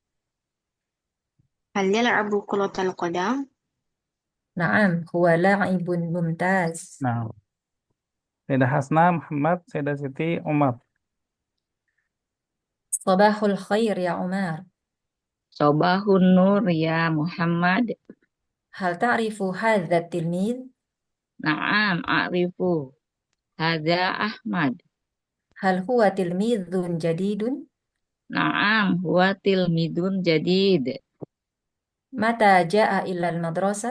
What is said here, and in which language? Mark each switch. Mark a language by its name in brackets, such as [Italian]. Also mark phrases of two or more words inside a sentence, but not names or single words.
[Arabic] هل يلعب كرة القدم؟ نعم هو لاعب ممتاز. [Indonesian] Nah, Sayyidah Hasna, Muhammad, Sayyidah Siti, Umar. [Arabic] صباح الخير يا عمر. صباح النور يا محمد. هل تعرف هذا التلميذ؟ نعم، أعرف. هذا أحمد. هل هو تلميذ جديد؟ نعم، هو تلميذ جديد. متى جاء إلى المدرسة؟